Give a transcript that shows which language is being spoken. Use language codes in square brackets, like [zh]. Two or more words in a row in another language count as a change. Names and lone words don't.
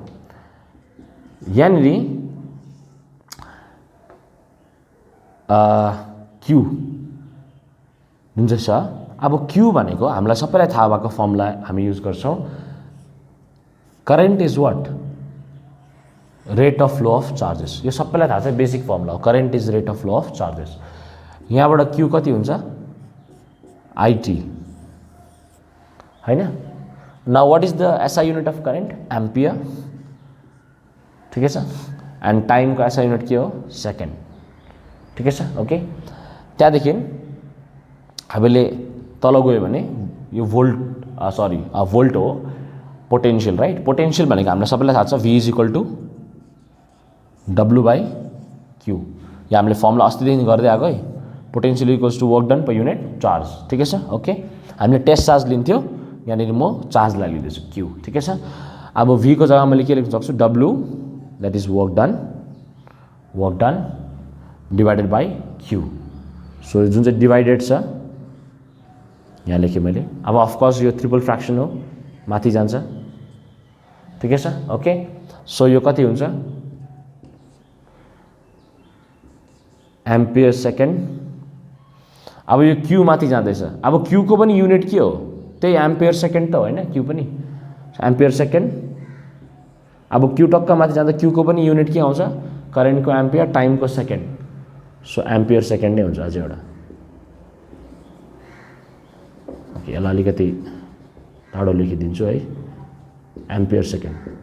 [ne] यानी Q जुन चाहिँ छ अब Q भनेको हामीलाई सबैलाई थाहा भएको फर्मुला हामी युज गर्छौं [en] current is what rate of flow of charges [ne] यो सबैलाई थाहा छ [en] basic formula [ne] हो [en] current is rate of flow of charges [ne] यहाँबाट Q कति हुन्छ IT हैन [en] now what is the SI unit of current ampere [hi] ठीक है [en] and time [hi] का ऐसा यूनिट क्या हो सेकेंड ठीक है [ne] ओके त्यहाँदेखि हामीले तल गयो भने यो भोल्ट भोल्ट हो [en] potential right potential [ne] भनेको हामीलाई सबैलाई थाहा छ v = w/q यो हामीले फर्मुला अस्तिदेखि गर्दै आएको है [en] potential equals to work done per unit charge [ne] ठिकै छ ओके हामीले टेस्ट चार्ज लिन्थ्यो यहाँनिर म चार्जलाई लिँदैछु q ठिकै छ अब v को जग्गामा मैले के लेख्न सक्छु w [en] that is work done divided by q so [ne] जुन चाहिँ डिवाइडेड छ यहाँ लेखेँ मैले अब अफकोर्स यो [en] triple fraction [ne] हो माथि जान्छ ठिकै छ [en] okay so [ne] यो कति हुन्छ [en] ampere second [ne] अब यो q माथि जाँदैछ अब q को पनि युनिट के हो त्यही [en] ampere second [ne] त होइन q पनि [en] ampere second [ne] अब q टक्क माथि जाँदा q को पनि युनिट के आउँछ करेन्टको एम्पियर टाइमको सेकेन्ड [en] so ampere second [ne] नै हुन्छ अझै एउटा ओके यसलाई अलिकति टाढो लेखिदिन्छु है [en] ampere second